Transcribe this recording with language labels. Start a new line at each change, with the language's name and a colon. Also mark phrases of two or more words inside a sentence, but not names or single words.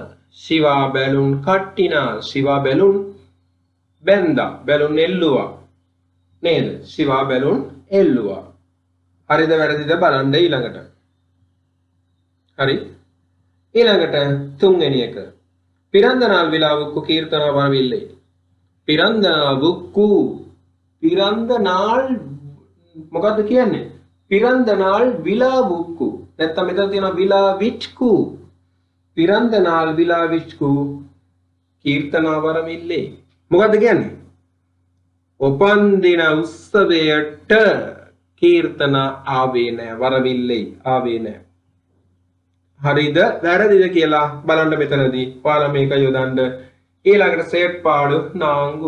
Sinhala: ශිවා බැලුන් කට්ටිනාල්. ශිවා බැලුන් බැන්දා. බැලුන් එල්ලුවා. නේද? ශිවා බැලුන් එල්ලුවා. හරිද වැරදිද බලන්න ඊළඟට. හරි. ඊළඟට තුන්වෙනි එක.
Tamil: பிறந்த நாள் விழாவுக்கு கீர்த்தனா வரவில்லை. பிறந்த நாளுக்கு பிறந்த நாள்
Sinhala: මොකද්ද කියන්නේ?
Tamil: பிறந்த நாள் விழாவுக்கு.
Sinhala: නැත්නම් මෙතන තියෙනවා விழாவிற்கு.
Tamil: பிறந்த நாள் விழாவிற்கு කීර්තනා වරමිල්ලේ.
Sinhala: මොකද්ද කියන්නේ? උපන්දින උත්සවයට කීර්තනා ආවේ නැහැ. වරමිල්ලේ ආවේ නැහැ. හරිද වැරදිද කියලා බලන්න මෙතනදී. ඔයාලා මේක යොදන්න. ඊළඟට සේට්පාඩු නාංගු.